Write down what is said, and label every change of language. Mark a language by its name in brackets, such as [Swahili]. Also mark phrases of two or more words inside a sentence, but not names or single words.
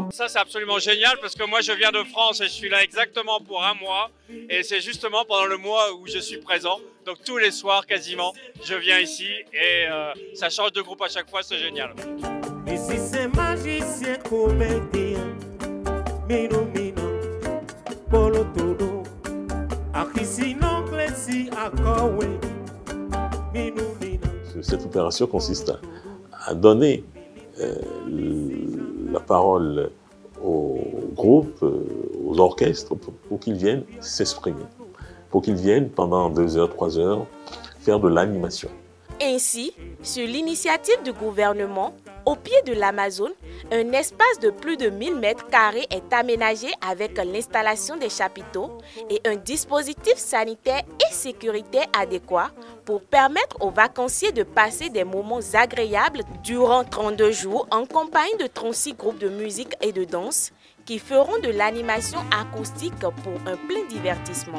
[French] Ça c'est absolument génial parce que moi je viens de France et je suis là exactement pour un mois. Et c'est justement pendant le mois où je suis présent. Donc tous les soirs quasiment, je viens ici et ça change de groupe à chaque fois, c'est génial. Et si c'est magicien comédien, mino mino, polo todo, akisino klesi akawe, mino mino. Cette opération consiste à donner la parole aux groupes, aux orchestres, pour qu'ils viennent s'exprimer, pour qu'ils viennent pendant 2 heures, 3 heures, faire de l'animation. Ainsi, sur l'initiative du gouvernement, au pied de l'Amazone, un espace de plus de 1000 mètres carrés est aménagé avec l'installation des chapiteaux et un dispositif sanitaire et sécuritaire adéquat pour permettre aux vacanciers de passer des moments agréables durant 32 jours en compagnie de 36 groupes de musique et de danse qui feront de l'animation acoustique pour un plein divertissement.